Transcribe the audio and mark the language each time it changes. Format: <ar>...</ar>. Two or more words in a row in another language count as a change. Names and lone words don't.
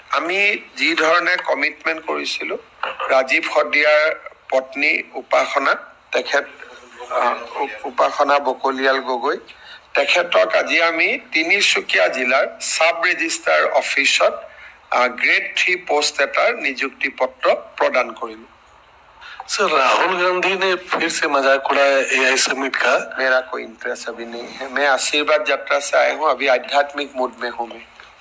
<as>আমি যি ধৰণে কমিটমেণ্ট কৰিছিলো ৰাজীৱ হদিয়াৰ পত্নী উপাসনা তেখেত উপাসনা বকলিয়াল গগৈ তেখেতক আজি আমি তিনিচুকীয়া জিলাৰ সাব ৰেজিষ্ট্ৰাৰ অফিচত গ্ৰেড 3 পোষ্ট এটাৰ নিযুক্তি পত্ৰ প্ৰদান কৰিলো।</as> <hi>सर राहुल गांधी ने फिर से मजाक उड़ाया</hi> <en>AI summit</en> <hi>का। मेरा कोई इंटरेस्ट अभी नहीं है, मैं आशीर्वाद यात्रा से आया हूँ, अभी आध्यात्मिक मूड में हूँ मैं।</hi>